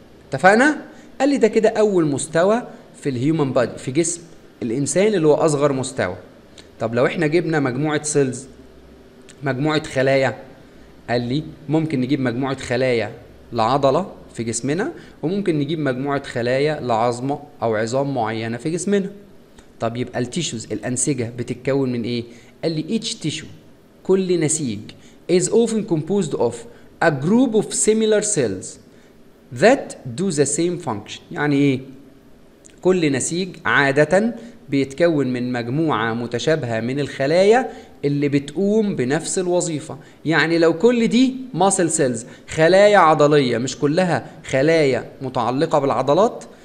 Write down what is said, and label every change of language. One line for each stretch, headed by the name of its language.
Arabic: اتفقنا؟ قال لي ده كده أول مستوى في الهيومن بادي، في جسم الإنسان اللي هو أصغر مستوى. طب لو احنا جبنا مجموعة سيلز، مجموعة خلايا، قال لي ممكن نجيب مجموعة خلايا لعضلة في جسمنا، وممكن نجيب مجموعة خلايا لعظمة أو عظام معينة في جسمنا. طب يبقى التيشوز، الأنسجة، بتتكون من إيه؟ قال لي
English: each tissue،
Arabic: كل نسيج
English: is often composed of a group of similar cells that do the same function.
Arabic: يعني إيه؟ كل نسيج عادة بيتكون من مجموعة متشابهة من الخلايا اللي بتقوم بنفس الوظيفة. يعني لو كل دي ماسل سيلز، خلايا عضلية، مش كلها خلايا متعلقة بالعضلات،